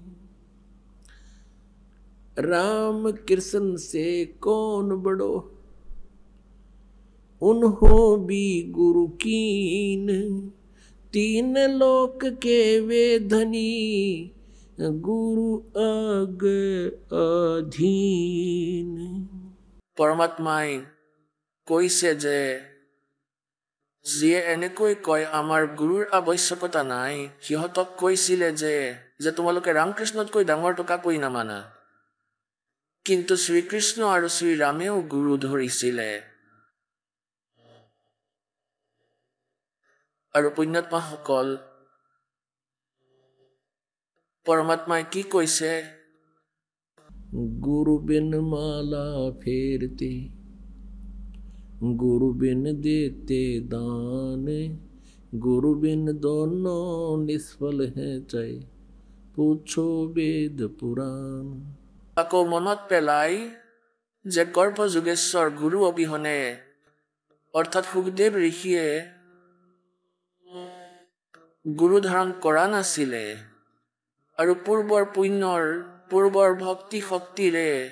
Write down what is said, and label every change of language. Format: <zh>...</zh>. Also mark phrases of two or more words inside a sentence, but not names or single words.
<hi>राम कृष्ण से कौन बड़ो उन्हों भी गुरु कीन तीन लोक के वे धनी गुरु आगे अधीन</hi> <as>পৰমাত্মাই কৈছে যে যিয়ে এনেকৈ কয় আমাৰ গুৰুৰ আৱশ্যকতা নাই সিহঁতক কৈছিলে যে তোমালোকে ৰামকৃষ্ণতকৈ ডাঙৰটো কাকোই নামানা কিন্তু শ্ৰীকৃষ্ণ আৰু শ্ৰীৰামেও গুৰু ধৰিছিলে আৰু পুণ্যাত্মাসকল পৰমাত্মাই কি কৈছে</as> <hi>गुरु बिन माला फेरते गुरु बिन देते दान गुरु बिन दोनों निष्फल हैं चाहे पूछो वेद पुराण</hi> <as>আকৌ মনত পেলাই যে গৰ্ভ যোগেশ্বৰ গুৰু অবিহনে অৰ্থাৎ সুখদেৱ ঋষিয়ে গুৰু ধাৰণ কৰা নাছিলে আৰু পূৰ্বৰ পুণ্যৰ পূৰ্বৰ ভক্তি শক্তিৰে</as>